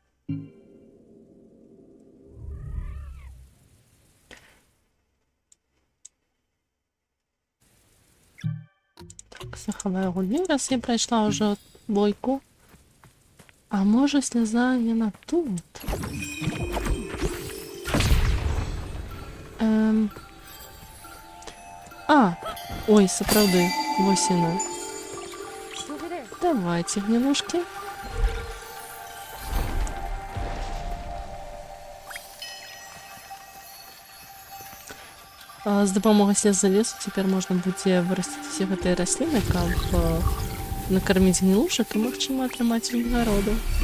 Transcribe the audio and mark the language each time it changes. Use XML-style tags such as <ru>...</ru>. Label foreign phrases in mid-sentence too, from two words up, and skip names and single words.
<be>Так, заховаю гульню, раз</be> <uk>я пройшла вже бойку. А може сльоза не на тут? Ой,</uk> <be>сапраўды, вось яна.</be> <ru>Давайте, гнилушки.</ru> <uk>З допомогою слез лесу</uk> <be>цяпер можна будзе вырасціць усе гэтыя расліны, каб накарміць гнилушак і, магчыма, атрымаць вінагороду.</be>